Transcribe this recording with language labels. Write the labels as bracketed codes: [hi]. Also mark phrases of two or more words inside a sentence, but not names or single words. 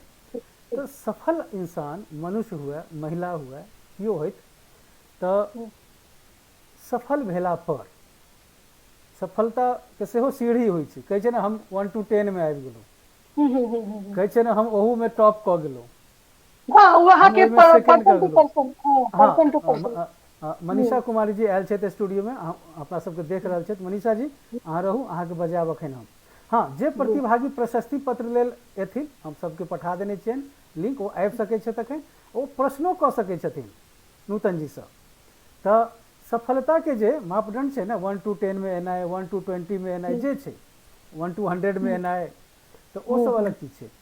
[mai] तऽ सफल इंसान, मनुष्य हुए महिला हुए केओ होइत, तऽ हम्म सफल भेला पर सफलताके सेहो सीढ़ी होइ छै। कहै छै ने हम 1 to 10 में आबि गेलहुँ, हम्म। कहै छै ने हम ओहूमे टॉप कऽ गेलहुँ, हाँ वो अहाँ हम के ओहिमे सेकेंड कऽ [en] person to गेलहुँ। [mai] पर्सन, हाँ हाँ [en] person to person. [mai] मनीषा कुमारी जी आयल छथि स्टूडियोमे, अपना सबके देख रहल छथि। मनीषा जी अहाँ रहू, अहाँके बजायब अखन हम। हाँ, जे प्रतिभागी प्रशस्ति पत्र लेल एथिन, हम सबके पठा देने छियनि लिंक, ओ आबि सकै छथि तखन ओ प्रश्नो कऽ सकै छथिन नूतन जीसँ। तऽ सफलताके जे मापदंड छै ने, 1 to 10 में एनाइ, 1 to 20 में एनाइ, जे छै 1 to 100 में एनाइ, तऽ ओ सब अलग चीज छै।